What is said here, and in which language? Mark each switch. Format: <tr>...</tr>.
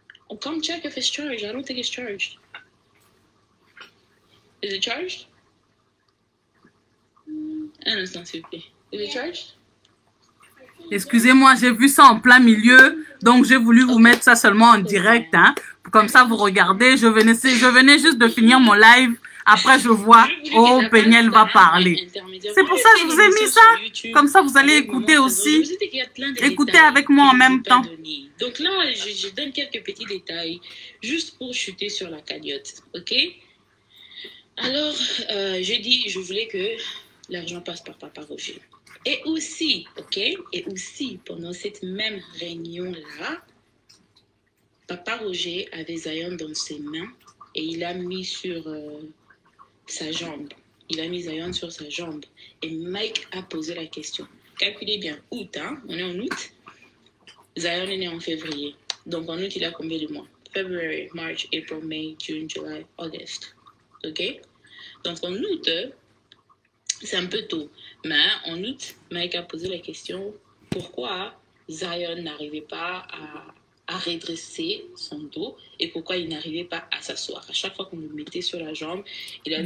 <en>Oh, come check if it's charged. I don't think it's charged. Is it charged?</en> <fr>Un instant, s'il vous plaît.</fr> <en>Is it charged?</en> <fr>Excusez-moi, j'ai vu ça en plein milieu, donc j'ai voulu vous mettre ça seulement en direct, hein. Comme ça, vous regardez, je venais juste de finir mon live. Après, je vois, oh, Péniel va parler. C'est pour ça que je vous ai mis ça. Comme ça, vous allez écouter aussi. Écoutez avec moi en même temps. Donc là, je donne quelques petits détails, juste pour chuter sur la cagnotte, ok? Alors, j'ai dit, je voulais que l'argent passe par papa Roger. Et aussi, ok? Et aussi, pendant cette même réunion-là, papa Roger avait Zion dans ses mains et il a mis sur sa jambe. Il a mis Zion sur sa jambe. Et Mike a posé la question. Calculez bien, août, hein? On est en août. Zion est né en février. Donc en août, il a combien de mois?</fr> <en>February, March, April, May, June, July, August.</en> <fr>Ok? Donc en août, c'est un peu tôt. Mais en août, Mike a posé la question pourquoi Zion n'arrivait pas à redresser son dos et pourquoi il n'arrivait pas à s'asseoir. À chaque fois qu'on le mettait sur la jambe, il avait</fr>